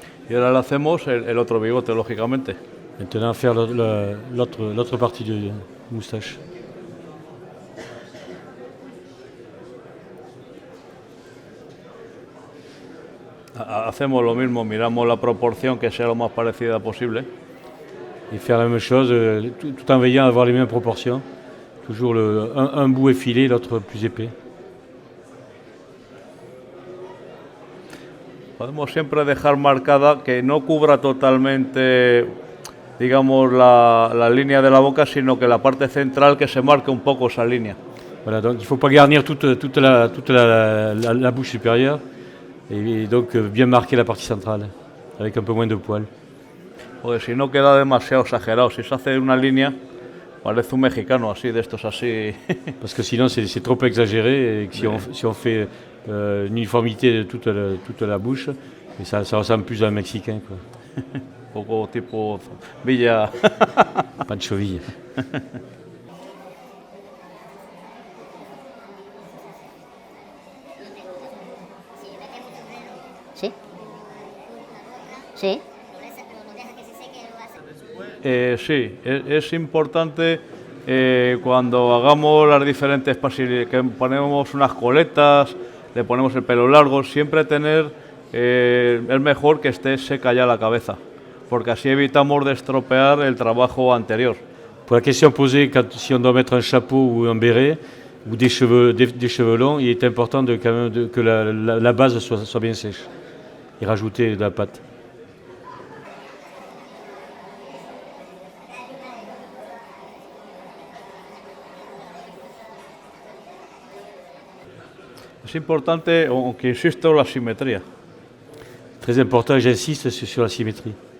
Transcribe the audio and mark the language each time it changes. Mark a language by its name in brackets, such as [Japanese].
[Spanish] Y ahora le hacemos el otro bigote, lógicamente. [French] Maintenant, faire l'autre partie de moustache. [Spanish] Hacemos lo mismo, miramos la proporción que sea lo más parecida posible. [French] Et faire la même chose, tout en veillant à avoir les mêmes proportions. Toujours un bout effilé, l'autre plus épais. [Spanish] Podemos siempre dejar marcada que no cubra totalmente, digamos, la línea de la boca, sino que la parte central que se marque un poco esa línea. [French] Voilà, donc il ne faut pas garnir toute la bouche supérieure, et donc bien marquer la partie centrale, avec un peu moins de poils. [Spanish] Porque si no queda demasiado exagerado. Si se hace una línea, parece un mexicano así, de estos así. [French] Parce que sinon c'est trop exagéré, et que si on fait une uniformité de toute la bouche, et ça ressemble plus à un Mexicain, quoi. [Spanish] Un poco tipo Villa. Pancho Villa. ¿Sí? ¿Sí? Sí, es importante cuando hagamos las diferentes que ponemos unas coletas, le ponemos el pelo largo, siempre tener, es mejor que esté seca ya la cabeza, porque así evitamos de estropear el trabajo anterior. [French] Pour la question posée, si on doit mettre un chapeau ou un béret, ou des cheveux longs, il est important que la base soit bien sèche, et rajouter de la pâte. [Spanish] Es importante, aunque insisto, la simetría. [French] Très important, j'insiste sur la symétrie.